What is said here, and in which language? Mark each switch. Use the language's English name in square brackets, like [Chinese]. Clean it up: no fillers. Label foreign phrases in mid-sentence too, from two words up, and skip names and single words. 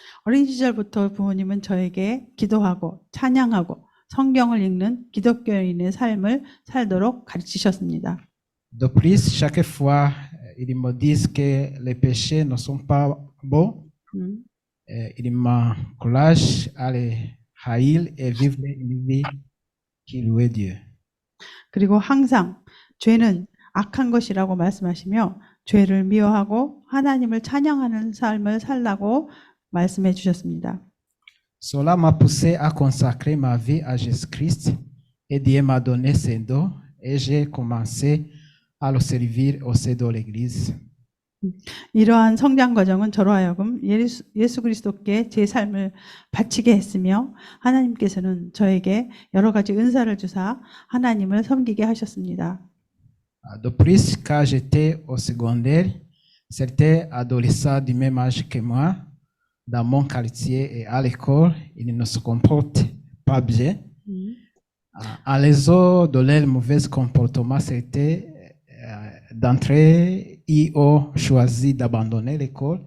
[Korean] 어린 시절부터 부모님은 저에게 기도하고 찬양하고 성경을 읽는 기독교인의 삶을 살도록 가르치셨습니다. [French] De plus, chaque fois, ils me disent que les péchés ne sont pas bons. Ils m'encouragent à les haïr et vivre une vie qui loue Dieu. [Korean] 그리고 항상 죄는 악한 것이라고 말씀하시며 죄를 미워하고 하나님을 찬양하는 삶을 살라고 말씀해 주셨습니다. [French] Cela m'a poussé à consacrer ma vie à Jésus-Christ et Dieu m'a donné ses dons et j'ai commencé à le servir au sein de l'Église. [Korean] 이러한 성장 과정은 저로 하여금 예수 그리스도께 제 삶을 바치게 했으며 하나님께서는 저에게 여러 가지 은사를 주사 하나님을 섬기게 하셨습니다. [French] De plus, quand j'étais au secondaire, certains adolescents du même âge que moi, dans mon quartier et à l'école, ils ne se comportent pas bien. À raison de leur mauvais comportement, c'était d'entre eux, ils ont choisi d'abandonner l'école.